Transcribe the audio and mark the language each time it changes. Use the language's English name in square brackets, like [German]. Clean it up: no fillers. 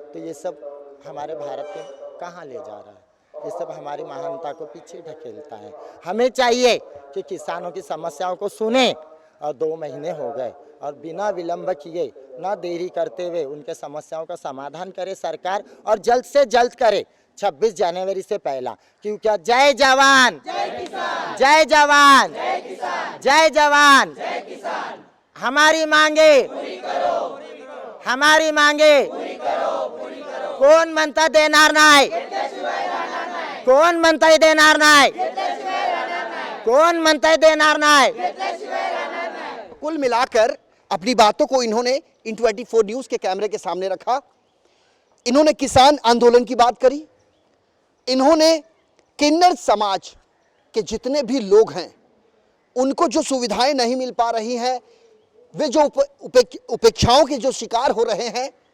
[Hindi] तो ये सब हमारे भारत को कहाँ ले जा रहा है? ये सब हमारी महानता को पीछे ढकेलता है। हमें चाहिए कि किसानों की समस्याओं को सुने और 2 महीने हो गए और बिना विलंब किए, ना देरी करते हुए उनके समस्याओं का समाधान करे सरकार और जल्द से जल्द करे 26 जनवरी से पहला। क्योंकि जय जवान, जय जवान, जय जवान, हमारी मांगे, [Marathi] हमारी मांगे कोण म्हणता देणार नाही, कोण म्हणताय देणार नाही, कोण म्हणताय देणार नाही। [Hindi] कुल मिलाकर अपनी बातों को इन्होंने इन 24 न्यूज के कैमरे के सामने रखा। इन्होंने किसान आंदोलन की बात करी, इन्होंने किन्नर समाज के जितने भी लोग हैं उनको जो सुविधाएं नहीं मिल पा रही हैं, वे जो उपेक्षाओं के जो शिकार हो रहे हैं।